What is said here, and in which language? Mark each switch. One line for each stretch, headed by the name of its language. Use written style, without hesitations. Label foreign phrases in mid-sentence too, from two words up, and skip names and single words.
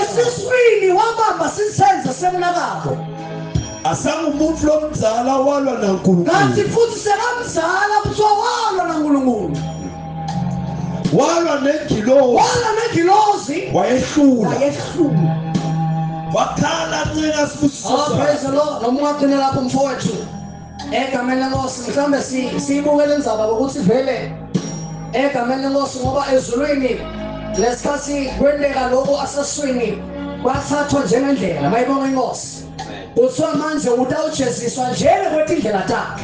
Swati: Esiswini wabamba sitsenze semnakabo. Asangumuntu lomzala walwa naNkulunkulu. Kanti futhi sekamzala kuthiwa walwa naNkulunkulu. Walwa nengilozi. Wayehlula. Wakhala ncela sibusiso.
English: Oh, praise the Lord.
Swati: Noma ungagcina lapho mfowethu. Egameni lenkosi mhlambe siyibukele indzaba ukuthi vele egameni lenkosi ngoba ezulwini lesikhathi kwendeka lokho aseswini kwathathwa njengendlela mayibonga inkosi. Kuthiwa manje utawujeziswa njengekwetindlela takhe.